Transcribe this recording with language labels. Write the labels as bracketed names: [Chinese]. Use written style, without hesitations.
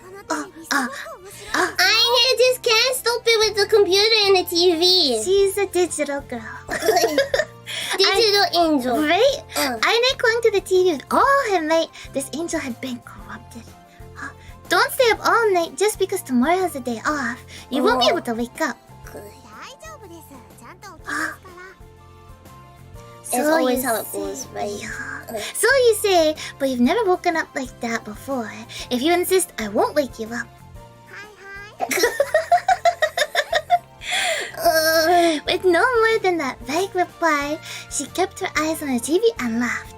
[English] I just can't stop it with the computer and the TV. She's a digital girl. Digital angel. Right? I like going to the TV with all her might. This angel had been corrupted. Don't stay up all night just because tomorrow is a day off. You won't be able to wake up. [Japanese] 大丈夫です。ちゃんと起きますから。 [English] It's always how it goes, right? So you say, but you've never woken up like that before. If you insist, I won't wake you up. [Japanese] はいはい。 [English] With no more than that vague reply, she kept her eyes on the TV and laughed.